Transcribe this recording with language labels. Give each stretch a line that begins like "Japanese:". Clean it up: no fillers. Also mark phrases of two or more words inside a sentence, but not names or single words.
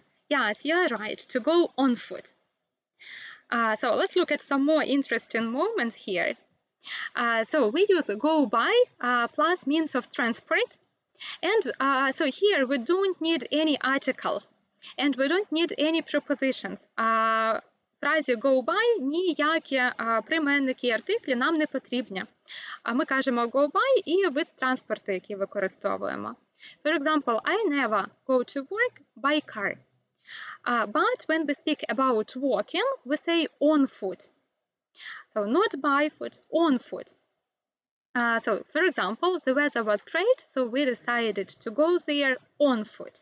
English: Yes, you are right, to go on foot. So let's look at some more interesting moments here. So we use go by plus means of transport. And so here we don't need any articles and we don't need any prepositions.
Ukrainian: В фразі
English: go by
Ukrainian: ніякі прийменники і артиклі нам не потрібні. Ми кажемо
English: go by
Ukrainian: і вид транспорту, який використовуємо.
English: For example, I never go to work by car. But when we speak about walking, we say on foot. So not by foot, on foot. So, for example, the weather was great, so we decided to go there on foot.